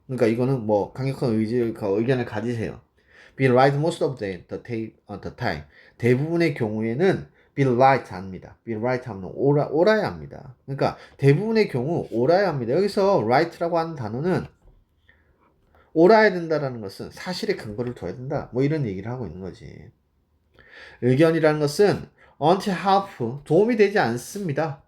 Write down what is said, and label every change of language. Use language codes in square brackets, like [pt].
[ko] 그러니까 이거는 뭐 강력한 의견을 가지세요. [en] Be right most of the time. [ko] 대부분의 경우에는 [en] be right [ko] 합니다. be right 하면 옳아야 합니다. 그러니까 대부분의 경우 옳아야 합니다. 여기서 right라고 하는 단어는 옳아야 된다라는 것은 사실의 근거를 둬야 된다. 뭐 이런 얘기를 하고 있는 거지. 의견이라는 것은 [en] until help, [ko] 도움이 되지 않습니다.